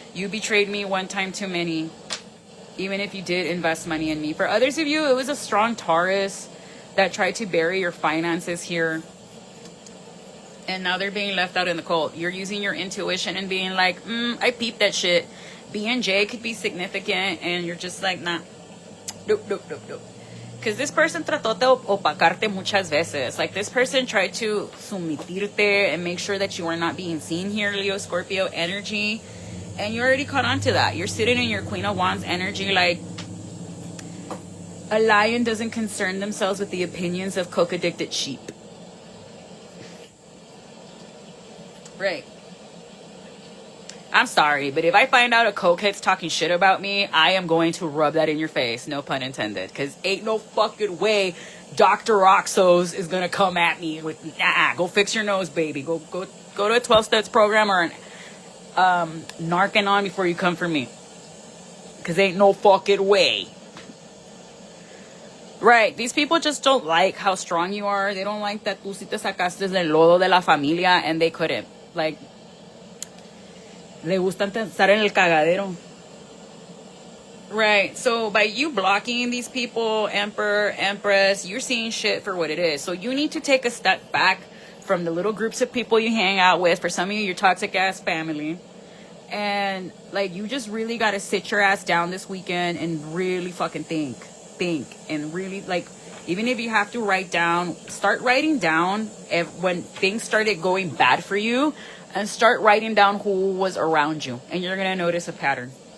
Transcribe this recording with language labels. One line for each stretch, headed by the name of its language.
English: You betrayed me one time too many, even if you did invest money in me. For others of you, it was a strong Taurus that tried to bury your finances here. And now they're being left out in the cold. You're using your intuition and being like, I peeped that shit. B and J could be significant. And you're just like, nah. Nope. Because this person
Spanish: trató de opacarte muchas veces.
English: Like, this person tried to sumitirte and make sure that you are not being seen here, Leo, Scorpio energy. And you already caught on to that. You're sitting in your Queen of Wands energy like a lion doesn't concern themselves with the opinions of coke-addicted sheep. Right. I'm sorry, but if I find out a cokehead's talking shit about me, I am going to rub that in your face. No pun intended. Because ain't no fucking way Dr. Roxos is going to come at me with, go fix your nose, baby. Go to a 12 steps program or an Narcan before you come for me. Because ain't no fucking way. Right. These people just don't like how strong you are. They don't like that
Spanish: tú sí te sacaste del lodo de la familia
English: and they couldn't. Like,
Spanish: le gustan estar en el cagadero.
English: Right. So by you blocking these people, Emperor, Empress, you're seeing shit for what it is. So you need to take a step back from the little groups of people you hang out with. For some of you, your toxic ass family. And like, you just really got to sit your ass down this weekend and really fucking think and really, like, even if you have to start writing down when things started going bad for you, and start writing down who was around you, and you're gonna notice a pattern.